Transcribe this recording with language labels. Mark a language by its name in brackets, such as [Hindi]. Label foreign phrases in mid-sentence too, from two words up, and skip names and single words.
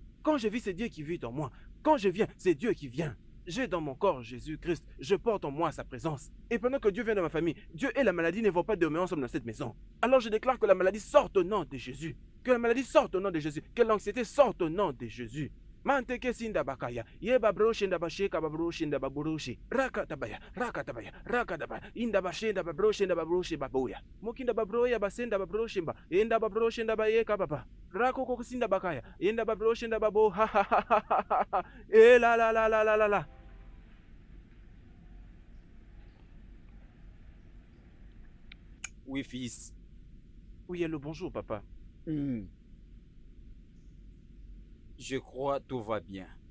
[French] Quand je vis, c'est Dieu qui vit en moi. Quand je viens, c'est Dieu qui vient. J'ai dans mon corps Jésus-Christ. Je porte en moi sa présence. Et pendant que Dieu vient dans ma famille, Dieu et la maladie ne vont pas demeurer ensemble dans cette maison. Alors je déclare que la maladie sorte au nom de Jésus. Que la maladie sorte au nom de Jésus. Que l'anxiété sorte au nom de Jésus. Manteke sinda bakaya, yeba broshinda basheka babroshinda babroshi, rakatabaya, rakadabaya, inda bashinda babroshinda babroshi baboya, mokinda babroya basenda babroshimba, inda babroshinda bayeka baba, rakoko sinda bakaya, inda babroshinda babo, ha ha ha ha ha ha, et la. Oui, fils. Oui, allô, bonjour, papa. Je crois tout va bien.